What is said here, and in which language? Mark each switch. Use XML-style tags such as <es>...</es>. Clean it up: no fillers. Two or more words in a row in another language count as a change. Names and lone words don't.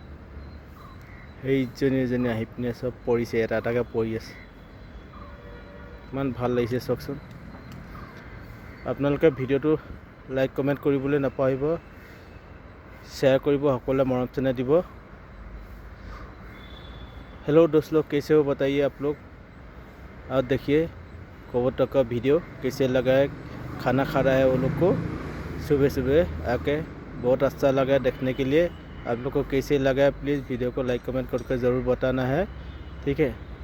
<as>সেইজনী আহি পিনে চব পৰিছে, এটা এটাকৈ পৰি আছে, কিমান ভাল লাগিছে চাওকচোন। আপোনালোকে ভিডিঅ'টো</as> <en>like comment</en> <as>কৰিবলৈ নাপাহৰিব, শ্বেয়াৰ কৰিব, সকলোৱে মৰম চেনেহ দিব।</as> <hi>हेलो दोस्त लोग, कैसे हो बताइए आप लोग। और देखिए कबूतर का वीडियो कैसे लगा है, खाना खा रहा है वो लोग को सुबह सुबह आके, बहुत अच्छा लगा देखने के लिए। आप लोग को कैसे लगा है</hi> <en>please video</en> <hi>को</hi> <en>like comment</en> <hi>करके ज़रूर बताना है, ठीक है।</hi>